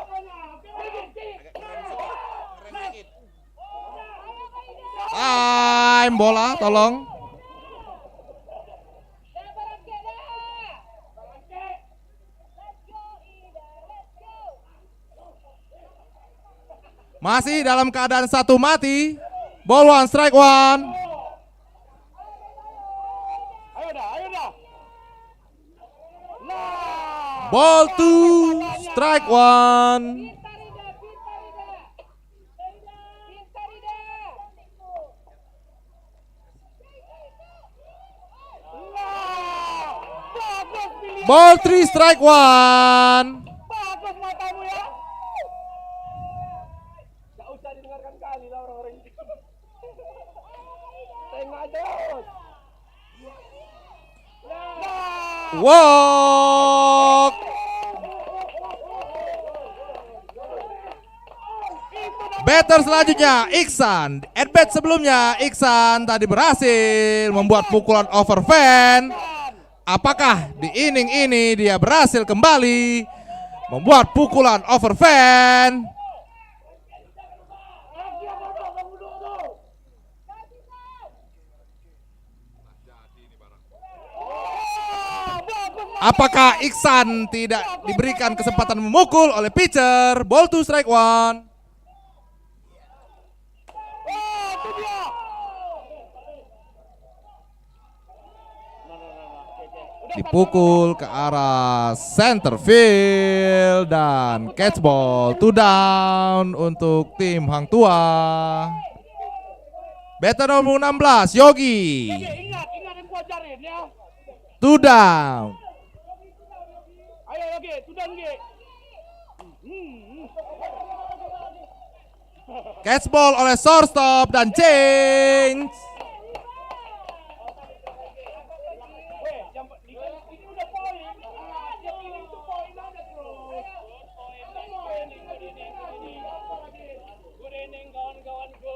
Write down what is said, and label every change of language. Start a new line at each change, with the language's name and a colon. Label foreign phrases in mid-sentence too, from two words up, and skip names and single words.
Indonesian: Time bola, tolong. Masih dalam keadaan 1 mati.
English: Ball one, strike one.
Indonesian: Ayo dah.
English: Ball two, strike one. Ball three, strike one.
Indonesian: Bagus matamu ya. Gak usah didengarkan kali lah orang-orang itu. Tengok terus. Walk. Batter selanjutnya Iksan. At bat sebelumnya Iksan tadi berhasil membuat pukulan
English: over fan.
Indonesian: Apakah di inning ini dia berhasil kembali membuat pukulan
English: over fan?
Indonesian: Apakah Iksan tidak diberikan kesempatan memukul oleh pitcher?
English: Ball to strike one.
Indonesian: Dipukul ke arah
English: center field
Indonesian: dan
English: catch ball
Indonesian: 2 down untuk tim Hang Tua. Batter nomor 16, Yogi. Ingat yang gua ajarin ya. 2 down. Ayo Yogi, sudah Yogi.
English: Catch ball
Indonesian: oleh shortstop dan change. Ini udah poin. Yang ini itu poin aja terus.
English: Good inning
Indonesian: kawan-kawanku.